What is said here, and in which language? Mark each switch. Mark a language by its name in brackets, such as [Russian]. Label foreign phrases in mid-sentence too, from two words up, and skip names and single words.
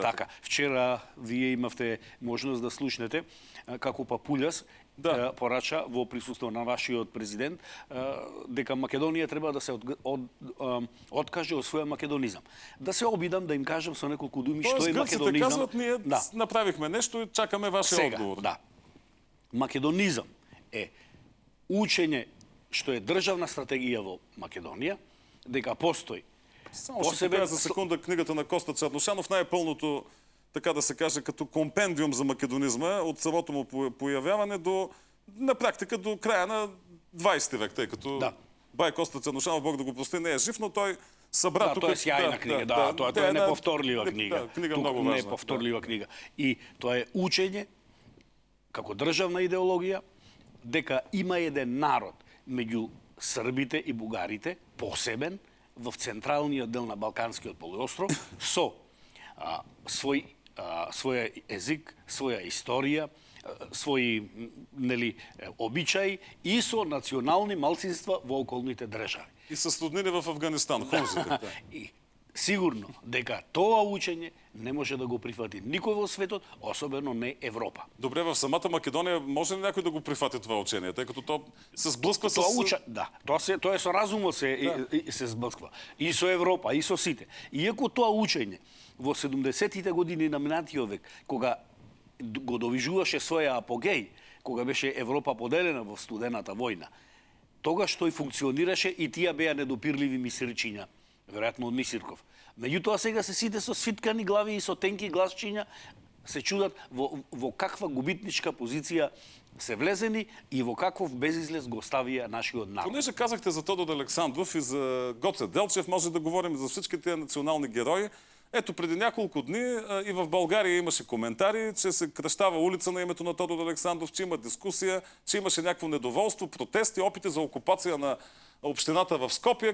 [Macedonian] Така, вчера вие имавте можност да слушнете како Папулјас порача во присуство на вашиот президент дека Македонија треба да се откаже од своја македонизам. Да се обидам да им кажам со неколку думи што е македонизам. [Bulgarian] Казват, ние направихме нешто и чакаме [Macedonian] вашиот одговор. [Bulgarian] Да. [Macedonian] Македонизам е учење што е државна стратегија во Македонија, дека постои. [Bulgarian] Само ще покажа за секунда книгата на Коста Чарнушанов, най-пълното, така да се каже, като компендиум за македонизма, от самото му появяване до, на практика до края на 20 век, тъй като бай Коста Чарнушанов, Бог да го прости, не е жив, но той събра тук... [Macedonian] Тоа е сјајна книга, тоа е неповторлива книга. [Bulgarian] Книга много важна. [Macedonian] Неповторлива книга. И тоа е учење, како државна идеологија, дека има еден народ меѓу србите и бугарите, посебен, в централниот дел на Балканскиот полуостров, со своја език, своја историја, своји обичаи и со национални малцинства во околните држави. И со роднини в Афганистан, хунзите. И сигурно дека тоа учење не може да го прифати никој во светот, особено не Европа. [Bulgarian] Добре, в самата Македонија може ли някой да [Macedonian] го прифати [Bulgarian] това учение, тъй като то се сблъсква с... [Macedonian] Тоа е со разумот се сблъсква. И со Европа, и со сите. Иако тоа учење во 70-тите години на минатиот век, кога го довижуваше своја апогеј, кога беше Европа поделена во студената војна, тогаш тој функционираше и тие беа недопирливи мисирчиња, веројатно од Мисирков. Меѓутоа сега се сите со свиткани глави и со тенки гласчиња се чудат во каква губитничка позиција се влезени и во каков безизлез го ставија нашиот народ. [Bulgarian] Понеже казахте за Тодор Александров и за Гоце Делчев, може да говорим за всички тези национални герои. Ето, преди няколко дни и в България имаше коментари, че се кръщава улица на името на Тодор Александров, че има дискусия, че имаше някакво недоволство, протести, опити за окупация на общината в Скопие.